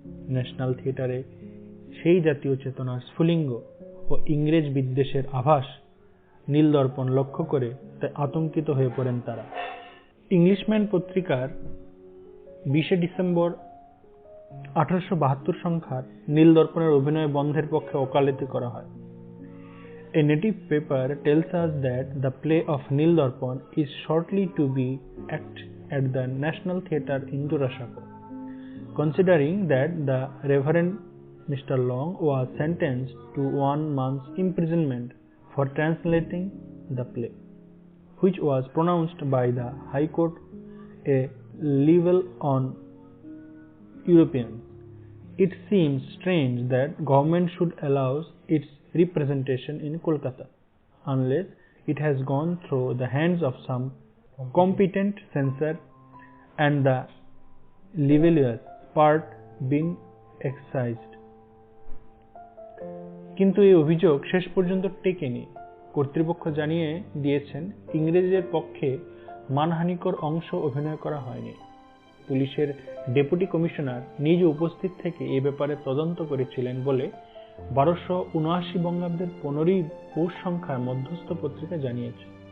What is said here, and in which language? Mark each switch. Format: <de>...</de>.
<bn>National থিয়েটারে সেই জাতীয় চেতনার স্ফুলিঙ্গ ও ইংরেজ বিদ্বেষের আভাস নীলদর্পণ লক্ষ্য করে তাই আতঙ্কিত হয়ে পড়েন তারা। ইংলিশম্যান পত্রিকার 20 ডিসেম্বর 1872 সংখ্যার নীলদর্পণের অভিনয় বন্ধের পক্ষে ওকালতি করা হয়।</bn> <en>A native paper tells us that the play of Nildarpan is shortly to be acted at the National Theatre in Durashako. Considering that the Reverend Mr. Long was sentenced to 1 month's imprisonment for translating the play, which was pronounced by the High Court a libel on Europeans, it seems strange that government should allow its representation in Kolkata unless it has gone through the hands of some competent censor and the libellous part being excised.</en> <bn>কিন্তু এই অভিযোগ শেষ পর্যন্ত টেকেনি। কর্তৃপক্ষ জানিয়ে দিয়েছেন ইংরেজদের পক্ষে মানহানিকর অংশ অভিনয় করা হয়নি। পুলিশের ডেপুটি কমিশনার নিজে উপস্থিত থেকে এ ব্যাপারে তদন্ত করেছিলেন বলে 1279 বঙ্গাব্দের 15 পৌষ সংখ্যার মধ্যস্থ পত্রিকা জানিয়েছে।</bn>